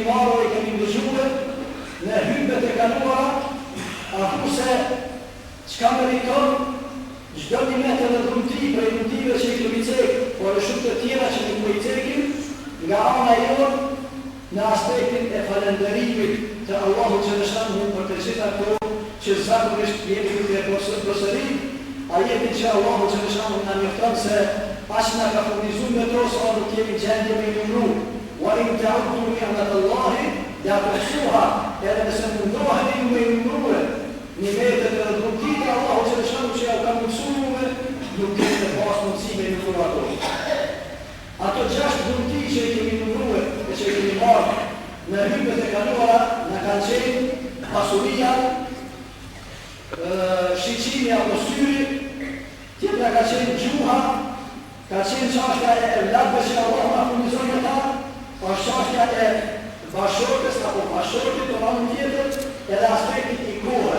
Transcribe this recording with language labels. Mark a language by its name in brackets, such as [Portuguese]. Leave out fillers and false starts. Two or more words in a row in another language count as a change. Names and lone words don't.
[Albanian] marrë e kemi dëgjuar në hyrjet e kaluara, apo se çka meriton çdo nimet edhe dhunti prej dhuntive që kemi cekë, por edhe shumë të tjera që nuk po i cekim nga ana jonë në aspektin e falënderimit të Allahut xhaleshan për të gjitha ato që zakonisht jemi duke përsërit. Ajetin që Allahu xhaleshan na njofton se aq na ka furnizuar me to sa do të jemi gjendje me numru. [Arabic] وإن تعدوا نعمة الله لا تحصوها. [Albanian] Edhe nëse mundoheni me numru nimetet e dhuntit Allahu xhaleshan që ja ka mësuar, nuk keni të pas mundësi me numru ato. Ato 6 dhunti që i kemi numruar e që i kemi marrë në hyrjet e kaluara na kanë qenë pasuria, shiqimi apo syri, tjetra ka qenë gjuha, ka qenë çështja e evlatëve që Allah na furnizon ata, pa çështja e bashortës apo bashortit të anën tjetër, edhe aspekti i kohës.